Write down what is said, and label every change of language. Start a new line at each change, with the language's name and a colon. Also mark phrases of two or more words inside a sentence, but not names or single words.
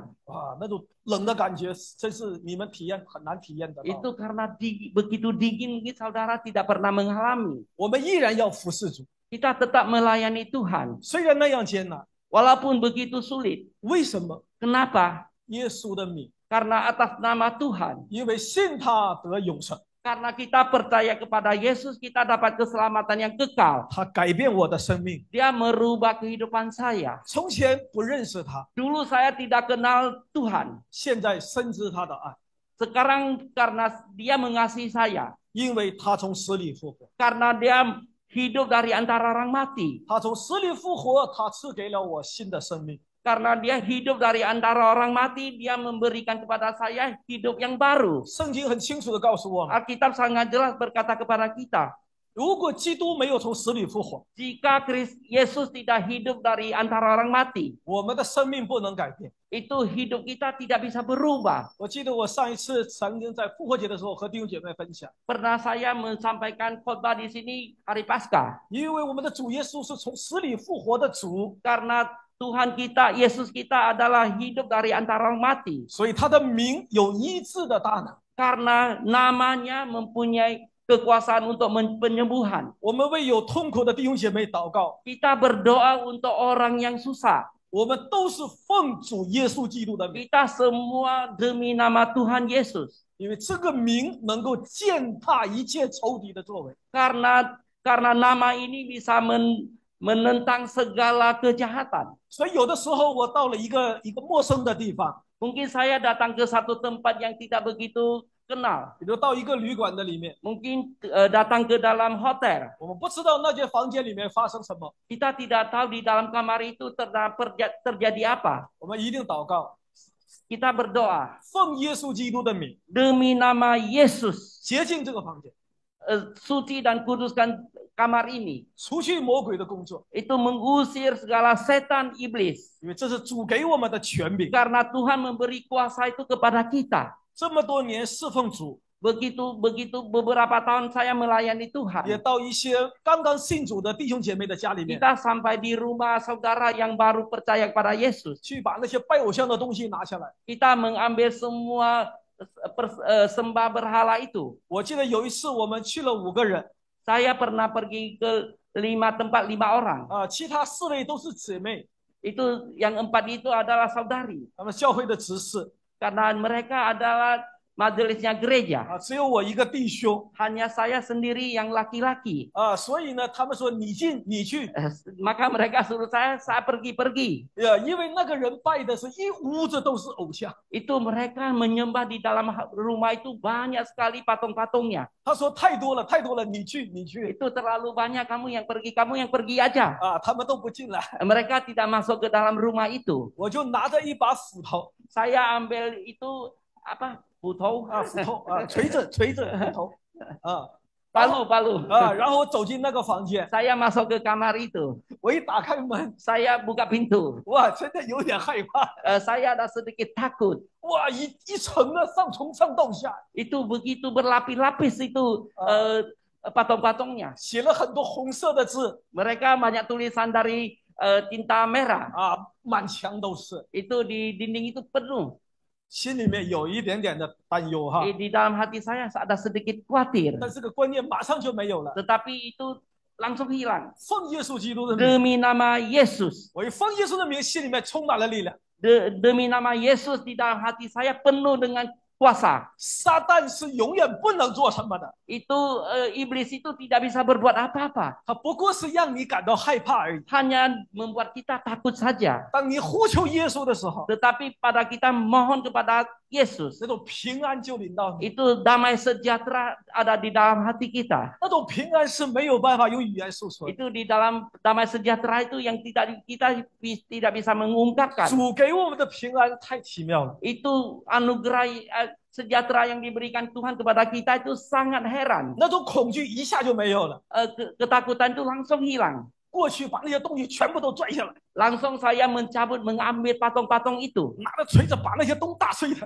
Chinese: 啊，那种冷的感觉，真是你们很难体验得到。
Indonesian: Itu karena begitu dingin mungkin saudara tidak pernah mengalami.
Chinese: 我们依然要服侍主，
Indonesian: Kita tetap melayani Tuhan.
Chinese: 虽然那样艰难，
Indonesian: Walaupun begitu sulit.
Chinese: 为什么？
Indonesian: Kenapa?
Chinese: 耶稣的名，
Indonesian: Karena atas nama Tuhan.
Chinese: 因为信他得永生，
Indonesian: Karena kita percaya kepada Yesus, kita dapat keselamatan yang kekal.
Chinese: 他改变我的生命。
Indonesian: Dia merubah kehidupan saya.
Chinese: 从前不认识他，
Indonesian: Dulu saya tidak kenal Tuhan.
Chinese: 现在深知他的爱，
Indonesian: Sekarang karena dia mengasihi saya.
Chinese: 因为他从死里复活，
Indonesian: Karena dia hidup dari antara orang mati.
Chinese: 他从死里复活，他赐给了我新的生命。
Indonesian: Karena dia hidup dari antara orang mati, dia memberikan kepada saya hidup yang baru.
Chinese: 圣经很清楚的告诉我们，
Indonesian: Alkitab sangat jelas berkata kepada kita,
Chinese: 如果基督没有从死里复活，
Indonesian: jika Yesus tidak hidup dari antara orang mati,
Chinese: 我们的生命不能改变。
Indonesian: itu hidup kita tidak bisa berubah.
Chinese: 我记得我上一次曾经在复活节的时候和弟兄姐妹分享，
Indonesian: Pernah saya menyampaikan khotbah di sini hari Paskah.
Chinese: 因为我们的主耶稣是从死里复活的主，
Indonesian: Karena Tuhan kita, Yesus kita adalah hidup dari antara orang mati.
Chinese: 所以他的名有医治的大能。
Indonesian: Karena namanya mempunyai kekuasaan untuk penyembuhan.
Chinese: 我们为有痛苦的弟兄姐妹祷告，
Indonesian: Kita berdoa untuk orang yang susah.
Chinese: 我们都是奉主耶稣基督的名，
Indonesian: Kita semua demi nama Tuhan Yesus.
Chinese: 因为这个名能够践踏一切仇敌的作为。
Indonesian: Karena nama ini bisa menentang segala kejahatan.
Chinese: 所以有的时候我到了一个陌生的地方，
Indonesian: Mungkin saya datang ke satu tempat yang tidak begitu kenal.
Chinese: 比如到一个旅馆的里面，
Indonesian: Mungkin datang ke dalam hotel.
Chinese: 我们不知道那间房间里面发生什么，
Indonesian: Kita tidak tahu di dalam kamar itu terjadi apa.
Chinese: 我们一定祷告，
Indonesian: Kita berdoa
Chinese: 奉耶稣基督的名，
Indonesian: demi nama Yesus,
Chinese: 洁净这个房间，
Indonesian: suci dan kuduskan kamar ini.
Chinese: 除去魔鬼的工作，
Indonesian: Itu mengusir segala setan iblis.
Chinese: 因为这是主给我们的权柄。
Indonesian: Karena Tuhan memberi kuasa itu kepada kita.
Chinese: 这么多年侍奉主，
Indonesian: Begitu beberapa tahun saya melayani
Chinese: 也
Indonesian: Tuhan.
Chinese: 到一些刚刚信主的弟兄姐妹的家里面，
Indonesian: Kita sampai di rumah saudara yang baru percaya kepada Yesus.
Chinese: 去把那些拜偶像的东西拿下来。
Indonesian: Kita mengambil semua sembah berhala itu.
Chinese: 我记得有一次我们去了5个人，
Indonesian: Saya pernah pergi ke 5 tempat 5 orang.
Chinese: 其他4位都是姊妹，
Indonesian: Itu yang 4 itu adalah saudari.
Chinese: 他们教会的执事，
Indonesian: Karena mereka adalah majelisnya gereja.
Chinese: 只有我一个弟兄，
Indonesian: Hanya saya sendiri yang laki-laki.
Chinese: 所以呢，他们说你进你去，
Indonesian: Maka mereka suruh saya pergi-pergi.
Chinese: 因为那个人拜的是一屋子都是偶像。
Indonesian: Itu mereka menyembah di dalam rumah itu banyak sekali patung-patungnya.
Chinese: 他说太多了，太多了，你去你去，
Indonesian: Itu terlalu banyak, kamu yang pergi aja.
Chinese: 他们都不进来，
Indonesian: Mereka tidak masuk ke dalam rumah itu.
Chinese: 我就拿着一把斧头，
Indonesian: Saya ambil itu apa?
Chinese: 斧头, 斧头锤子斧头，
Indonesian: palu.
Chinese: 然后我走进那个房间，
Indonesian: Saya masuk ke kamar itu.
Chinese: 我一打开门，
Indonesian: Saya buka pintu.
Chinese: 哇，真的有点害怕，
Indonesian: Saya ada sedikit takut.
Chinese: 哇，一层的从上到下，
Indonesian: Itu begitu berlapis-lapis itu patung-patungnya.
Chinese: 写了很多红色的字，
Indonesian: Mereka banyak tulisan dari tinta merah.
Chinese: 满墙都是，
Indonesian: Itu di dinding itu penuh.
Chinese: 心里面有一点点的担忧哈，
Indonesian: Di dalam hati saya ada sedikit khawatir.
Chinese: 但这个观念马上就没有了。
Indonesian: Tetapi itu langsung hilang.
Chinese: 奉耶稣基督的名，
Indonesian: Demi nama Yesus.
Chinese: 我一奉耶稣的名，心里面充满了力量。
Indonesian: Demi nama Yesus di dalam hati saya penuh dengan kuasa.
Chinese: 撒旦是永远不能做什么的，
Indonesian: Itu iblis itu tidak bisa berbuat apa-apa.
Chinese: 他不过是让你感到害怕而已。
Indonesian: Hanya membuat kita takut saja.
Chinese: 当你呼求耶稣的时候，
Indonesian: Tetapi pada kita mohon kepada Yesus,
Chinese: 那种平安就临到你，
Indonesian: itu damai sejahtera ada di dalam hati kita.
Chinese: 那种平安是没有办法用语言诉说的。
Indonesian: Itu di dalam damai sejahtera itu yang kita tidak bisa mengungkapkan.
Chinese: 主给我们的平安太奇妙了，
Indonesian: Itu anugerah sejahtera yang diberikan Tuhan kepada kita itu sangat heran.
Chinese: 那种恐惧一下就没有了。
Indonesian: Ketakutan itu langsung hilang.
Chinese: 过去把那些东西全部都拽下来，
Indonesian: Langsung saya mengambil patung-patung itu.
Chinese: 拿着锤子把那些东打碎了，